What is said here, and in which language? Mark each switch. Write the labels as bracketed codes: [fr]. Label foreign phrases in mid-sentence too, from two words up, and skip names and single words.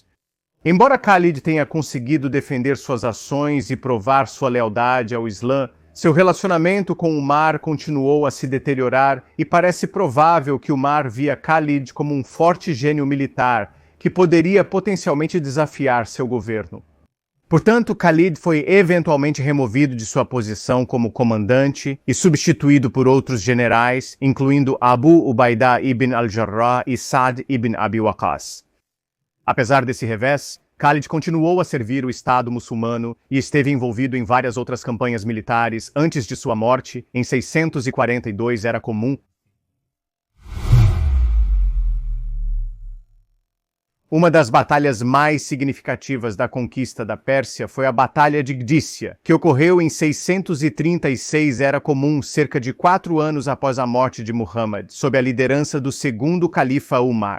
[pt] Embora Khalid tenha conseguido defender suas ações e provar sua lealdade ao Islã, seu relacionamento com Umar continuou a se deteriorar e parece provável que Umar via Khalid como um forte gênio militar que poderia potencialmente desafiar seu governo. Portanto, Khalid foi eventualmente removido de sua posição como comandante e substituído por outros generais, incluindo Abu Ubaidah ibn al-Jarrah e Sa'd ibn Abi Waqqas. Apesar desse revés, Khalid continuou a servir o Estado muçulmano e esteve envolvido em várias outras campanhas militares antes de sua morte. Em 642 era comum. Uma das batalhas mais significativas da conquista da Pérsia foi a Batalha de Gdícia, que ocorreu em 636 era comum, cerca de 4 anos após a morte de Muhammad, sob a liderança do segundo califa Umar.